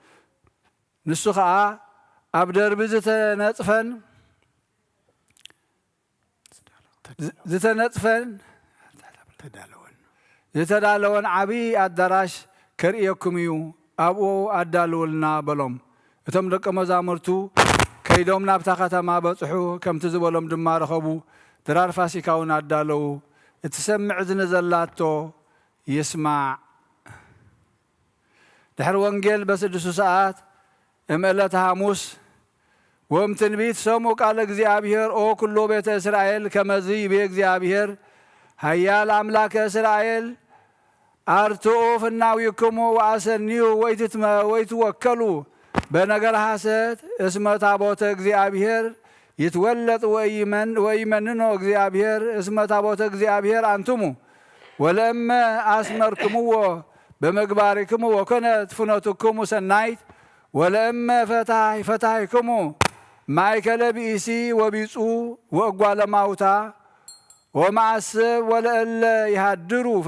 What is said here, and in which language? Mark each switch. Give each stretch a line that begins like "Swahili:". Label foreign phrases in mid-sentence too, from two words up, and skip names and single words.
Tigrinya: ንሱ ከዓ ኣብ ደርቢ ዝተዳለወን ዓብዪ ኣዳራሽ ከርእየኩም እዩ ኣብኡ ኣዳልውልና በሎም። እቶም ደቀ መዛሙርቱ ከይዶም ናብታ ከተማ በፅሑ ከምቲ ዝበሎም ድማ ረኸቡ። ድራር ፋሲካ እውን ኣዳለዉ። እቲ ሰምዕ ዝንዘላቶ ይስማዕ። ድሕሪ ወንጌል
Geez: በ6 ሰዓት እምዕለተ ሐሙስ ወም ትንቢት ሰምዑ ቃለ እግዚአብሔር ኦ ኩሎ ቤተ እስራኤል ከመዚ ይቤ እግዚአብሔር ሃያል አምላከ እስራኤል አርትኦ ፍናዊክሙ ወአሰኒዩ ወይትወከሉ በነገር ሐሰት እስመ ታቦተ እግዚአብሔር ይትወለጥ ወይመንኖ እግዚአብሔር እስመ ታቦተ እግዚአብሔር አንትሙ ወለእመ አስመርክምዎ በመግባሪክሙ ወኮነት ፍኖትክሙ ሰናይት ወለእመ ፈታሕክሙ ማእከለ ብእሲ ወቢጹ ወእጓለ ማውታ ወማዕስብ ወለእለ ይሃድሩ